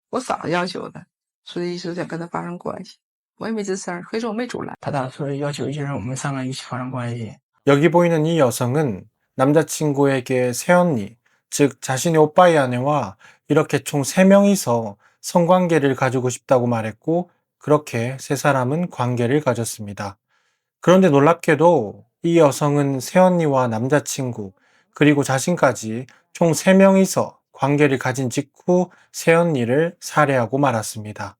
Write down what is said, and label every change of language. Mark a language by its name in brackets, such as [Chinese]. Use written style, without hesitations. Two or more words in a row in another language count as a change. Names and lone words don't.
[Chinese] 我嫂子要求的，所以是想跟他发生关系。我也没吱声，可以说我没阻拦。他当时要求就是我们3个一起发生关系。 [Korean] 여기 보이는 이 여성은 남자친구에게 새언니, 즉 자신의 오빠의 아내와 이렇게 총 3명이서 성관계를 가지고 싶다고 말했고 그렇게 3사람은 관계를 가졌습니다. 그런데 놀랍게도 이 여성은 새언니와 남자친구 그리고 자신까지 총 3명이서 관계를 가진 직후 새언니를 살해하고 말았습니다.